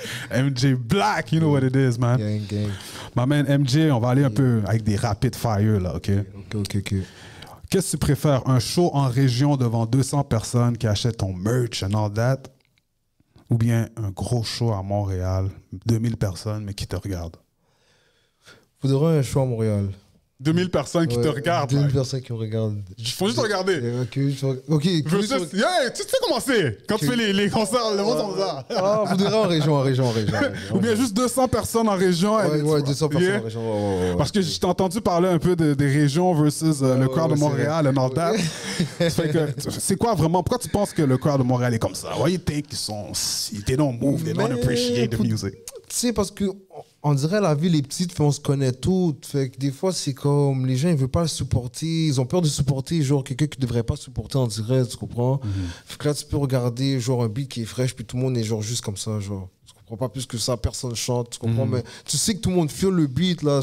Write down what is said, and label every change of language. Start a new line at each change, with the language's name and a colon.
English: MJ Black, you know what it is, man. Gang. My man
French: MJ, on va aller un peu avec des rapid fire, là, OK? Ok. Qu'est-ce que tu préfères? Un show en région devant 200 personnes qui achètent ton merch
English: and all that?
French: Ou bien un gros show à Montréal, 2000 personnes, mais qui te regardent? Faudrait un show à Montréal. 2000 personnes qui te regardent. 2000 personnes qui me regardent. Il faut juste regarder. Ok. Yeah, tu sais comment c'est quand tu fais les concerts, le monde comme ça. Ah, faudrait en région. Ou bien juste 200 personnes en région. Ouais, 200 personnes Yeah. en région. Ouais. Parce que je t'ai entendu parler un peu des régions versus le crowd de Montréal,
English: and all that.
French: Ça fait que, c'est quoi vraiment? Pourquoi tu penses que le crowd de Montréal est comme ça?
English: Why you think they don't move, they don't appreciate the music?
French: Tu sais, parce que on dirait la ville est petite, fait on se connaît toutes. Fait que des fois, c'est comme les gens, ils veulent pas le supporter. Ils ont peur de supporter, genre, quelqu'un qui devrait pas supporter en direct, tu comprends? Fait que là, tu peux regarder, genre, un beat qui est fraîche, puis tout le monde est, genre, juste comme ça, genre. Tu comprends pas plus que ça, personne chante, tu comprends? Mais tu sais que tout le monde feel le beat, là.